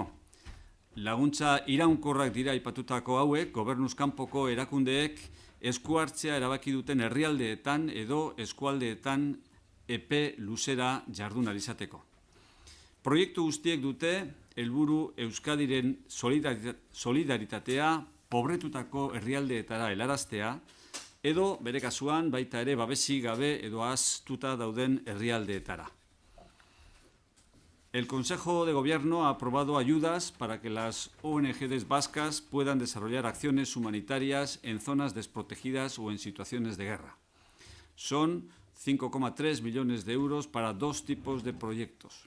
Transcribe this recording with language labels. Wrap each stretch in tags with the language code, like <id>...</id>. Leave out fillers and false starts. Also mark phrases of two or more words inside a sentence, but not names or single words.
<eu>Laguntza iraunkorrak dira aipatutako hauek gobernuz kanpoko erakundeek esku hartzea erabaki duten herrialdeetan edo eskualdeetan epe luzera jardun ahal izateko. Proiektu guztiek dute helburu Euskadiren solidaritatea pobretutako herrialdeetara helaraztea edo bere kasuan baita ere babesik gabe edo ahaztuta dauden herrialdeetara.</eu> <es>El Consejo de Gobierno ha aprobado ayudas para que las ONGs vascas puedan desarrollar acciones humanitarias en zonas desprotegidas o en situaciones de guerra. Son 5,3 millones de euros para dos tipos de proyectos.</es>